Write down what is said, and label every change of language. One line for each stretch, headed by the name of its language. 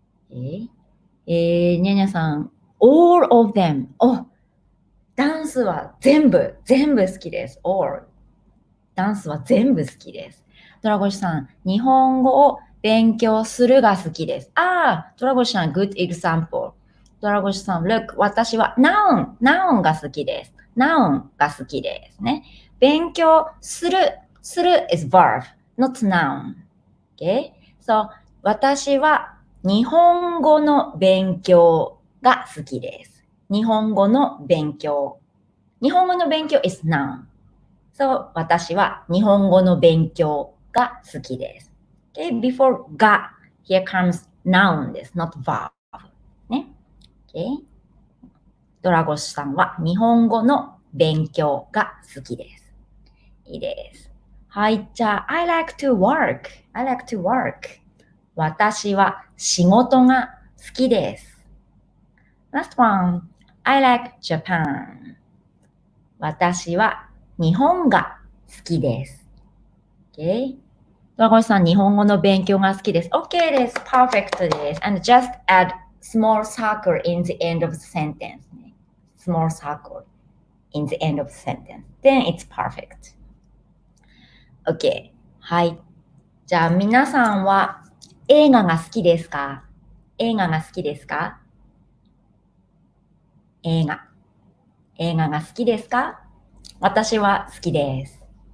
English: にゃにゃさん、all of them.
Japanese: ダンスは全部好きです。
English: all.
Japanese: ダンスは全部好きです。ドラゴシさん、日本語を勉強するが好きです。ドラゴシさん、
English: good example.
Japanese: ドラゴシさん、
English: look,
Japanese: 私は noun が好きです。 noun が好きですね。
English: 勉強する is verb, not noun. Okay?
Japanese: So, 私は日本語の勉強が好きです。
English: 日本語の勉強 is noun.
Japanese: So, 私は日本語の勉強が好きです。
English: Okay? Before が here comes noun です。 not verb. ね。Okay?
Japanese: ドラゴシさんは日本語の勉強が好きです。いいです。はい、じゃあ、
English: I like to work.
Japanese: 私は仕事が好きです。
English: Last one. I like Japan.
Japanese: 私は日本が好きです。Okay? ドラゴンさん、日本語の勉強が好きです。 OK です。Perfect です。
English: And just add small circle in the end of the sentence. Small circle in the end of the sentence. Then it's perfect. OK.
Japanese: はい。じゃあ、皆さんは映画が好きですか？映画が好きですか？映画が好きですか？私は好きです。